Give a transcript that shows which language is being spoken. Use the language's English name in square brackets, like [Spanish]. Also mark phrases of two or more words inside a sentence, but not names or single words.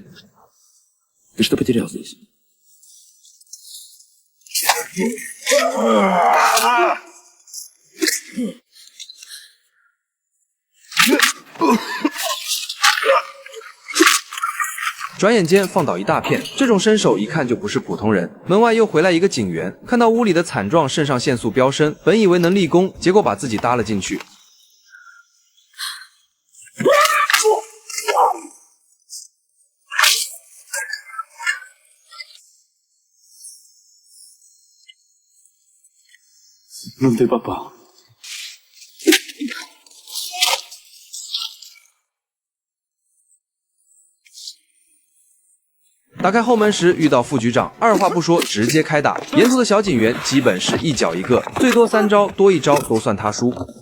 [Russian] Ты что потерял здесь? [Chinese] 转眼间放倒一大片，这种身手一看就不是普通人。门外又回来一个警员，看到屋里的惨状，肾上腺素飙升，本以为能立功，结果把自己搭了进去。 [Russian] Ну ты попал. [Chinese] 打开后门时遇到副局长，二话不说直接开打。沿途的小警员基本是一脚一个，最多3招，多1招都算他输。